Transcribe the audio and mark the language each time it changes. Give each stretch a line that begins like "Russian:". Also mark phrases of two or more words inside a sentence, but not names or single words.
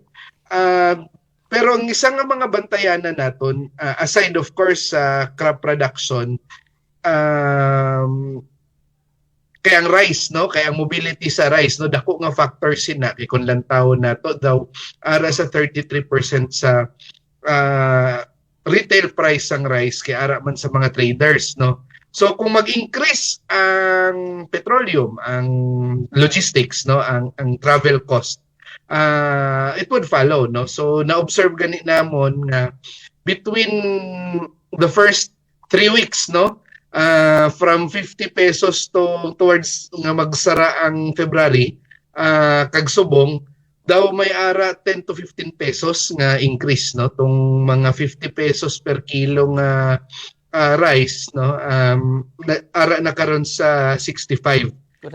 Hiligaynon: Pero ang isang nga mga bantayanan naton,
English: aside of course
Hiligaynon: sa
English: crop production,
Hiligaynon: kaya ang rice, no, kaya ang mobility sa rice, no, dako nga factor sina kay kun lantaw nato daw ara sa 33% sa
English: retail price
Hiligaynon: sang rice kay ara man sa mga traders, no. So kung mag-increase ang petroleum, ang logistics, no, ang
English: travel cost, it would follow,
Hiligaynon: no. So na-observe gani namon nga
English: between the first 3 weeks,
Hiligaynon: no,
English: from 50 pesos towards
Hiligaynon: nga magsara ang February, kag subong daw may ara 10 to 15 pesos nga increase, no, tong mga 50 pesos
English: per kilo
Hiligaynon: nga rice, no, ara na karon sa 65.
English: Correct.